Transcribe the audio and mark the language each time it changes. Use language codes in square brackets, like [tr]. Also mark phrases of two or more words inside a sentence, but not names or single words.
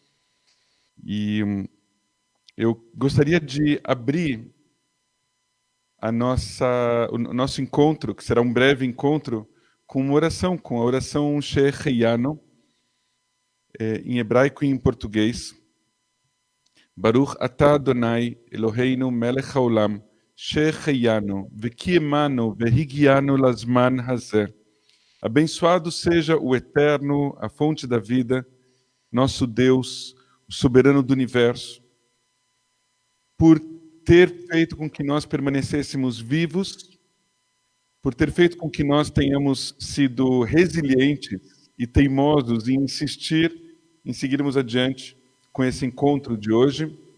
[pt] E eu gostaria de abrir o nosso encontro, que será um breve encontro, com uma oração, com a oração Shehecheyanu, em hebraico e em português. [he] ברוך אתה אדוני אלוהינו מלך העולם, שהחיינו, וקיימנו והגיענו לזמן הזה. [pt] Abençoado seja o Eterno, a fonte da vida, nosso Deus, o soberano do universo, por ter feito com que nós permanecêssemos vivos, por ter feito com que nós tenhamos sido resilientes e teimosos em insistir em seguirmos adiante com esse encontro de hoje,